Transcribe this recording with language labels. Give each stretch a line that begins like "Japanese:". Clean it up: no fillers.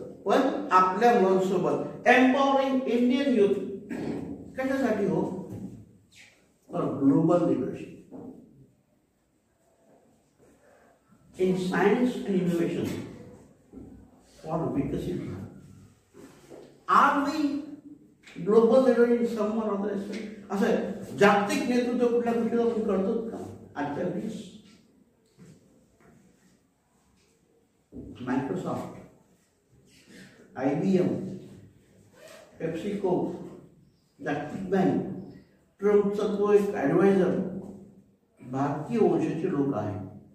Marathi: पण आपल्या मुलांसोबत
English: empowering Indian youth
Marathi: कशासाठी हो?
English: For global leadership in science and innovation for Viksit Bharat. Are we global leader in some or other aspect?
Marathi: असं जागतिक नेतृत्व कुठल्या गोष्टीला आपण करतो का आजच्या वेळेस? मायक्रोसॉफ्ट, IBM, पेप्सिको, जागतिक बँक, ट्रम्पचा तो एक ॲडवायझर भारतीय वंशाचे लोक आहेत.